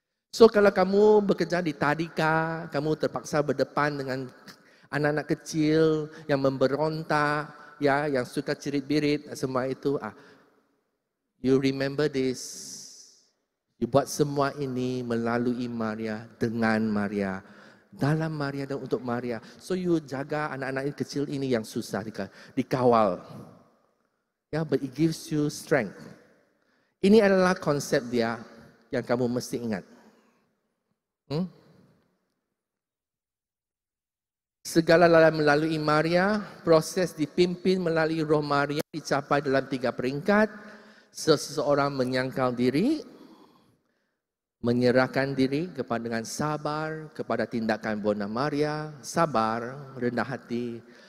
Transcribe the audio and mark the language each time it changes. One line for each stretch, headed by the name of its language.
Malay: So kalau kamu bekerja di tadika, kamu terpaksa berdepan dengan anak-anak kecil yang memberontak, ya, yang suka cirit-birit, semua itu,
English: you remember this.
Malay: You buat semua ini melalui Maria, dengan Maria, dalam Maria dan untuk Maria. So you jaga anak-anak kecil ini yang susah dikawal.
English: Ya, but it gives you strength.
Malay: Ini adalah konsep dia yang kamu mesti ingat. Segala melalui Maria, proses dipimpin melalui roh Maria dicapai dalam 3 peringkat. Seseorang menyangkal diri, menyerahkan diri kepada dengan sabar kepada tindakan Bunda Maria, sabar, rendah hati.